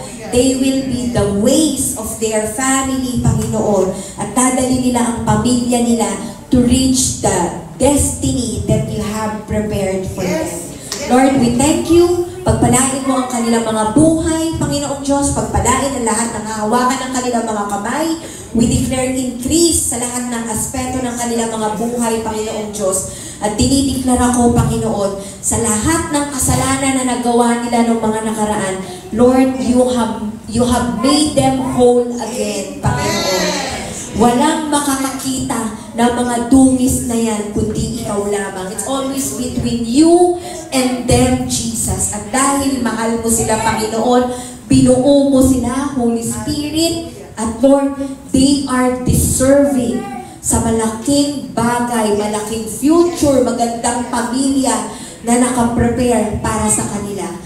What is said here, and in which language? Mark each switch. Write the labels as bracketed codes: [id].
[en] They will be the ways of their family, Panginoon, [tl] at dadali nila ang pamilya nila [en] to reach the destiny that you have prepared for them. Lord, we thank you. [tl] Pagpalain mo ang kanilang mga buhay, Panginoong Diyos. Pagpalain ang lahat ng hahawakan ng kanilang mga kamay. [en] We declare increase [tl] sa lahat ng aspeto ng kanilang mga buhay, Panginoong Diyos. At dinideklara ko, Panginoon, sa lahat ng kasalanan na nagawa nila ng mga nakaraan, [en] Lord, you have made them whole again, [tl] Panginoon. Walang makakakita ng mga dungis na yan, kundi ikaw lamang. [en] It's always between you and them, Jesus. [tl] At dahil mahal mo sila, Panginoon, binuo mo sila, Holy Spirit, at Lord, [en] they are deserving [tl] sa malaking bagay, malaking future, magandang pamilya na nakaprepare para sa kanila.